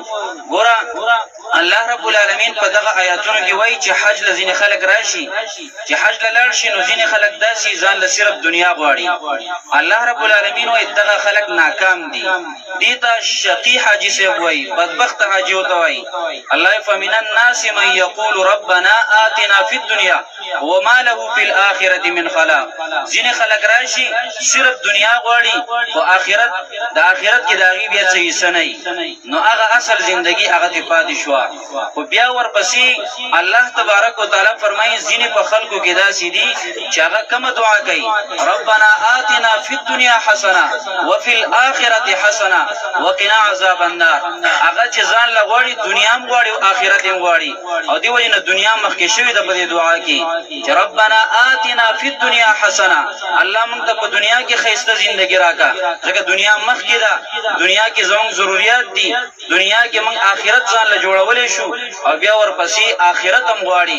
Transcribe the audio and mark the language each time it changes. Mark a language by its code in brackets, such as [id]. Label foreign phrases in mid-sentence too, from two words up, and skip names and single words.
[ps] ګوره الله رب العالمین په دغه آیاتونو کې وایي چې حج له ځینې خلک راشي چې حج له لاړ شي نو ځینې خلک داسې ځان له صرف دنیا غواړي. الله رب العالمین وایي دغه خلک ناکام دي. دې ته شقي حاجي صاحب وایي، بدبخت حاجي ورته وایي. [ar] الله فمن الناس من یقول ربنا آتنا فی الدنیا وما له فی الآخرة من خلاق. [ps] ځینې خلک راشي صرف دنیا غواړي خو آخرت د آخرت کې د هغې بیا څه حصه نه وي. نو هغه اصل زندگی هغه ترې پاتې شوه. خو بیا ورپسې الله تبارک وتعالی فرمایي ځینې په خلکو کې داسې دي چې هغه کومه دعا کوي [ar] ربنا آتنا فی الدنیا حسنه وفي الآخرة حسنه وقنا عذاب النار. [ps] هغه چې ځان له غواړي دنیا هم غواړي او آخرت هم غواړي او دې وجې نه دنیا مخکې شوې ده په دې دعا کې چې [ar] ربنا آتنا فی الدنیا حسنه. [ps] الله موږ ته په دنیا کې ښایسته زندگی راکړه ځکه دنیا مخکې ده، دنیا کې زموږ ضروریات دي، دنیا کې موږ آخرت ځان له جوړولی شو او بیا ورپسې آخرت هم غواړي.